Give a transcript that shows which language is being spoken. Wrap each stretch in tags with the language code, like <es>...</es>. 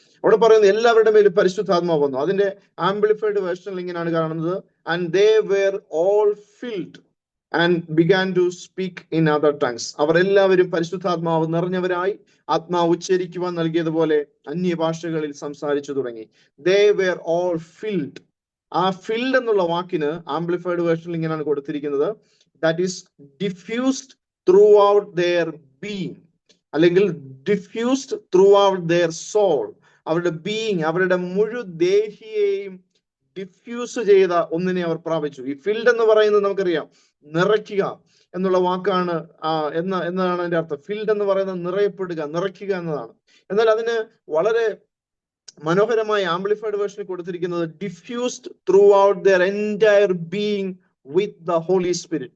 <ml>അവിടെ പറയുന്നത് എല്ലാവരുടെ മേലും പരിശുദ്ധാത്മാവ് വന്നു. അതിന്റെ ആംപ്ലിഫൈഡ് വേർഷനിൽ ഇങ്ങനെയാണ് കാണുന്നത്,</ml> <en>And they were all filled and began to speak in other tongues.</en> <ml>അവർ എല്ലാവരും പരിശുദ്ധാത്മാവ് നിറഞ്ഞവരായി ആത്മാവ് ഉച്ചരിക്കുവാൻ നൽകിയതുപോലെ അന്യഭാഷകളിൽ സംസാരിച്ചു തുടങ്ങി.</ml> <en>They were all filled.</en> <ml>ആ ഫിൽഡ് എന്നുള്ള വാക്കിന് ആംപ്ലിഫൈഡ് വേർഷനിൽ ഇങ്ങനെയാണ് കൊടുത്തിരിക്കുന്നത്,</ml> <en>that is diffused throughout their being,</en> <ml>അല്ലെങ്കിൽ</ml> <en>diffused throughout their soul.</en> <ml>അവരുടെ ബീയിങ്, അവരുടെ മുഴുദേഹിയെയും ഡിഫ്യൂസ് ചെയ്ത ഒന്നിനെ അവർ പ്രാപിച്ചു. ഈ ഫിൽഡ് എന്ന് പറയുന്നത് നമുക്കറിയാം, നിറയ്ക്കുക എന്നുള്ള വാക്കാണ്. എന്നതാണ് അതിന്റെ അർത്ഥം. ഫിൽഡ് എന്ന് പറയുന്നത് നിറയപ്പെടുക, നിറയ്ക്കുക എന്നതാണ്. എന്നാൽ അതിന് വളരെ മനോഹരമായ ആംപ്ലിഫൈഡ് വേർഷനിൽ കൊടുത്തിരിക്കുന്നത്</ml> <en>Diffused throughout their entire being with the holy spirit.</en>